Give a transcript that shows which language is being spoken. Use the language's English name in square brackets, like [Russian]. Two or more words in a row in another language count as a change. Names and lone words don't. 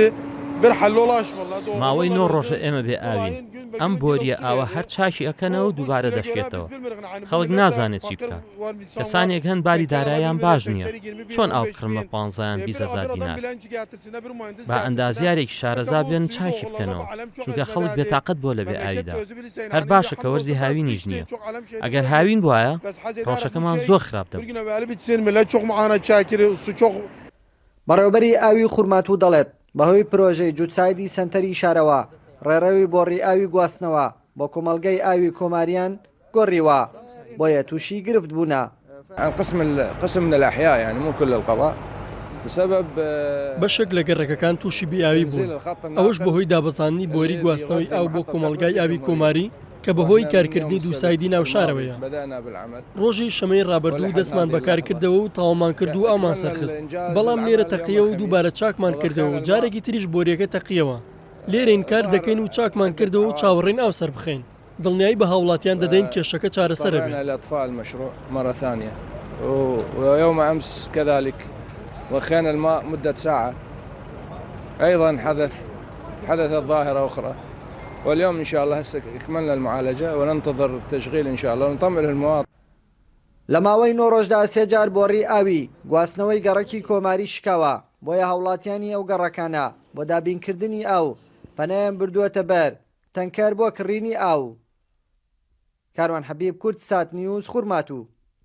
[Central Kurdish] ماوەی 9 ڕۆژە ئێمە بێ ئاوین ئەم بۆریە ئاوە هەر چاکی ئەکەنەوە و دووبارە دەشێتەوە خەڵک نازانێت چی بکە کەسانێک هەن باری دارایان باش نییە چۆن ئاو بکڕمە 15 20,000 دینار با ئەندازیارێکی شارەزا بێن چاکی بکەنەوە چونکە خەڵک بێتاقەت بۆ لە بێ ئاویدا هەر باشە کە وەرزی هاوینیش نییە ئەگەر هاوین بواە ڕۆژەکەمان زۆر خراپتە بەڕێوەبەری ئاوی خورماتوو دەڵێت بەهۆی پرۆژەی جوتسایدی سنتەری شارەوە ڕێڕەوی بۆڕی ئاوی گواستنەوە بۆ کۆمەڵگەی ئاوی کۆماریان گۆڕیوە بۆیە تووشی گرفت بوونە. [Arabic] قسم من الأحياء يعني مو كل القضاء بسبب [Central Kurdish] بەشێک لە گەڕەکەکان تووشی بیاوی بوون ئەوش بەهۆی دابەزاننی بۆری گواستنەوەی ئاو بۆ کۆمەڵگای ئاوی کۆماری کە بەهۆی کارکردنی دووسایدی ناو شارەوەیە. ڕۆژی شەمەی ڕابردوو دەستمان بەکارکردەوە و تاوامان کردو ئەومان سەرخست بەڵام لێرە تەقیە و دووبارە چاکمان کردەوە و جارێکی تریش بۆریەکە تەقیەوە لێرەین کار دەکەین و چاکمان کردەوە و چاوەڕێن ئاو سەر بخەین دڵنیایی بە هاوڵاتیان دەدەین کێشەکە چارەسەرە بێت. [Arabic] الأطفال مشروع مرة ثانية ويوم أمس كذلك وخينا الماء مدة ساعة أيضا حدثت ظاهرة أخرى واليوم إن شاء الله هسه أكملنا المعالجة وننتظر التشغيل إن شاء الله ونطمئن المواطن. [Central Kurdish] لە ماوەی 9 ڕۆژدا 3 جار بۆڕی ئاوی گواستنەوەی گەڕەکی کۆماری شکاوە بۆیە هاوڵاتیانی ئەو گەڕەکانە بۆ دابینکردنی ئاو پەنایان بردووەتە بەر تەنکەر بۆ کڕینی ئاو. کاروان حەبیب کورد سات نیوز خورماتوو.